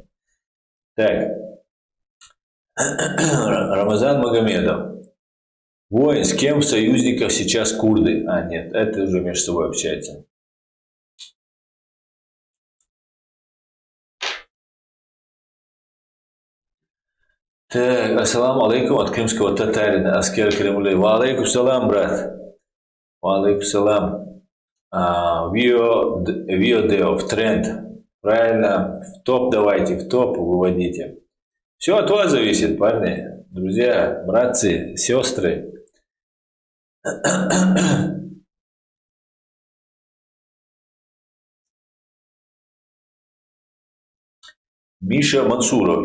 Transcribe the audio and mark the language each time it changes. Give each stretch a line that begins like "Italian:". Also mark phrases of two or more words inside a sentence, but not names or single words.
Russian: Так, Рамазан Магомедов. Воин, с кем в союзниках сейчас курды? А, нет, это уже между собой общаются. Так,
Arabic: السلام عليكم
Russian: от крымского татарина Аскер Кремлей.
Arabic: وعليكم السلام, брат. وعليكم السلام.
Russian: Виодео в тренд. Правильно, в топ давайте, в топ выводите. Все от вас зависит, парни, друзья, братцы, сестры. Миша Мансуров.